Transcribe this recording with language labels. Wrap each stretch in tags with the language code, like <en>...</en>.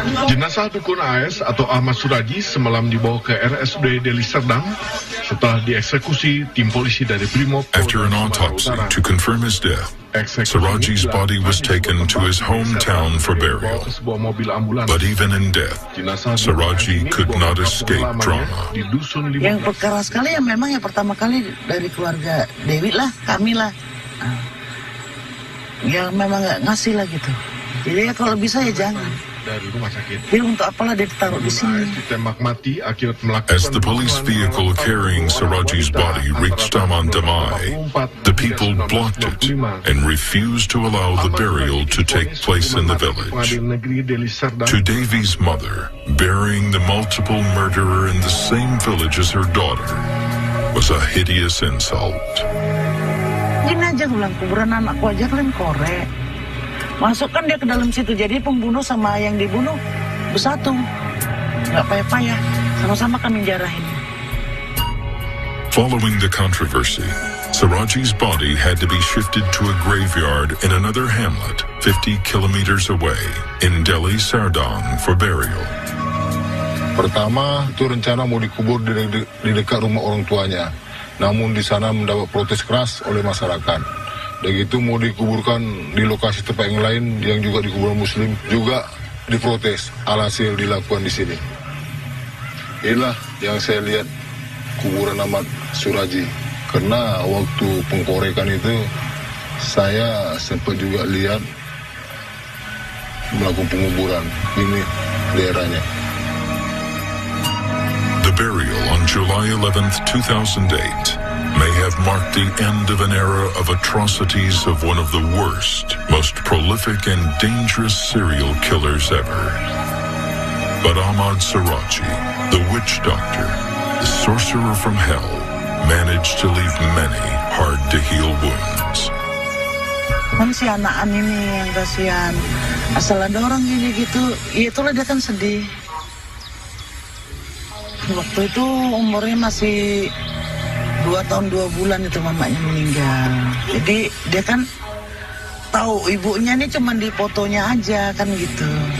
<id>Jenazah dukun AS atau Ahmed Suradji semalam dibawa ke RSUD Deli Serdang setelah dieksekusi tim polisi dari Brimob.</id> <en>After an autopsy to confirm his death, Surajji's body was taken to his hometown for burial. But even in death, Surajji could not escape drama.</en> <id>Yang perkara sekali yang memang yang pertama kali dari keluarga Dewi lah, kami lah. Ya memang nggak ngasih lah gitu. Jadi ya kalau bisa ya jangan. Dari rumah sakit. Dia untuk apalah dia ditaruh di sini. Ditembak mati akibat melakukan.</id> <en>As the police vehicle carrying Surajji's body reached Amandamai, the people blocked it and refused to allow the burial to take place in the village. To Devi's mother, burying the multiple murderer in the same village as her daughter was a hideous insult.</en> <id>Gini aja ulang kuburan anakku aja kalian korek. Masukkan dia ke dalam situ, jadi pembunuh sama yang dibunuh bersatu. Nggak payah-payah, sama-sama kami jarahin.</id> <en>Following the controversy, Surajji's body had to be shifted to a graveyard in another hamlet 50 kilometers away in Deli Serdang for burial.</en> <id>Pertama, itu rencana mau dikubur di dekat rumah orang tuanya. Namun di sana mendapat protes keras oleh masyarakat. Dan gitu mau dikuburkan di lokasi tempat yang lain yang juga dikubur Muslim juga diprotes. Alhasil dilakukan di sini. Inilah yang saya lihat kuburan Ahmed Suradji. Karena waktu pengkorekan itu saya sempat juga lihat melakukan penguburan. Ini daerahnya.</id> <en>The burial on July 11th, 2008 may have marked the end of an era of atrocities of one of the worst, most prolific and dangerous serial killers ever. But Ahmed Suradji, the witch doctor, the sorcerer from hell, managed to leave many hard-to-heal wounds.</en> <id>Kan si anak ini yang kasihan. Asal ada orang gini gitu, ya itulah dia kan sedih. Waktu itu umurnya masih 2 tahun 2 bulan itu mamanya meninggal. Jadi dia kan tahu ibunya ini cuma di fotonya aja kan gitu.</id>